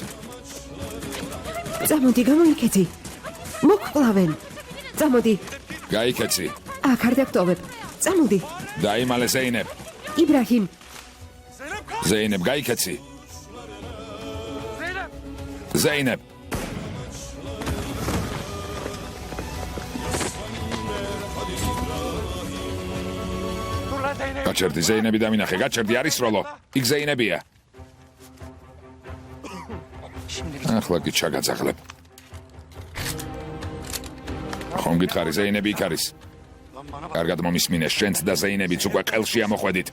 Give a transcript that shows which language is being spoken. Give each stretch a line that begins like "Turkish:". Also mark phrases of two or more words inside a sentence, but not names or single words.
Georgian: წამოდი, გამოიქეცი. მოგკლავენ. წამოდი. გაიქეცი. აქ არ დაგტოვებ. წამოდი. დაიმალე ზეინებ. იბრაჰიმ, ზეინებ, გაიქეცი. ზეინებ.
Turkish: Dur lan Zeynep.
Georgian: გაჩერდი, ზეინები დამინახე, გაჩერდი, არის სროლო. იქ ზეინებია. ახლა კი ჩაგაძაღლებ. ხომ გითხარი, ზეინები იქ არის? კარგად მომისმინე, შენც და ზეინებიც უკვე ყელში ამოხვედით.